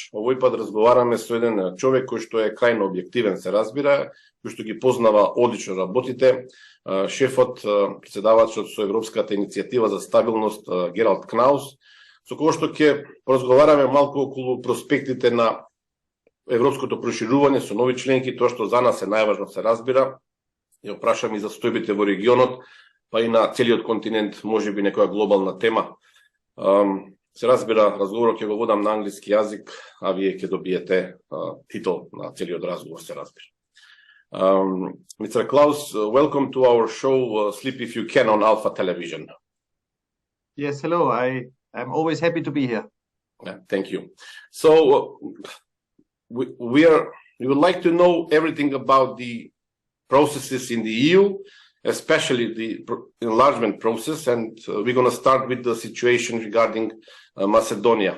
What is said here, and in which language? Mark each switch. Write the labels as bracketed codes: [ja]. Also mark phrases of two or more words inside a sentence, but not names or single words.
[mk] Овој пат разговараме со еден човек кој што е крајно објективен, се разбира, кој што ги познава одлично работите, шефот, председавачот со Европската иницијатива за стабилност Гералд Кнаус, со кој што ќе поразговараме малку околу проспектите на европското проширување со нови членки, тоа што за нас е најважно, се разбира. Ја опрашаме и за стојбите во регионот, па и на целиот континент, може би некоја глобална тема. Се разбира, разговорот ќе го водам на англиски јазик, а вие ќе добиете титул на целиот разговор, се разбира. [en] Mr. Klaus, welcome to our show, Sleep If You Can on Alpha Television. Yes, hello. I'm always happy to be here. Yeah, thank you. So, we would like to know everything about the processes in the EU, especially the enlargement process, and we're going to start with the situation regarding Macedonia.